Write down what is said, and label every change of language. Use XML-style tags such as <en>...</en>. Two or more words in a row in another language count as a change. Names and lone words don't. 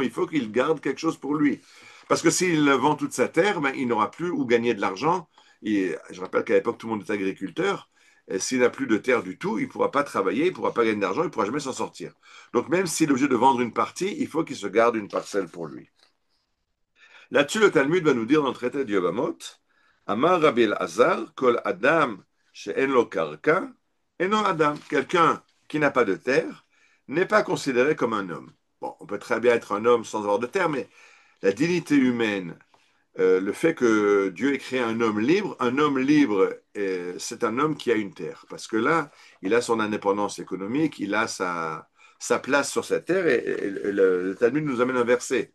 <fr>Il faut qu'il garde quelque chose pour lui. Parce que s'il vend toute sa terre, ben, il n'aura plus où gagner de l'argent. Et je rappelle qu'à l'époque, tout le monde est agriculteur. Et s'il n'a plus de terre du tout, il ne pourra pas travailler, il ne pourra pas gagner d'argent, il ne pourra jamais s'en sortir. Donc même s'il est obligé de vendre une partie, il faut qu'il se garde une parcelle pour lui. Là-dessus, le Talmud va nous dire dans le traité de Yovamot,</fr> <he>אמר רבי אלעזר כל אדם שאין לו קרקע אינו אדם.</he> <fr>Quelqu'un qui n'a pas de terre n'est pas considéré comme un homme. Bon, on peut très bien être un homme sans avoir de terre, mais la dignité humaine, le fait que Dieu ait créé un homme libre, c'est un homme qui a une terre. Parce que là, il a son indépendance économique, il a sa place sur cette terre, et le Talmud nous amène un verset.</fr>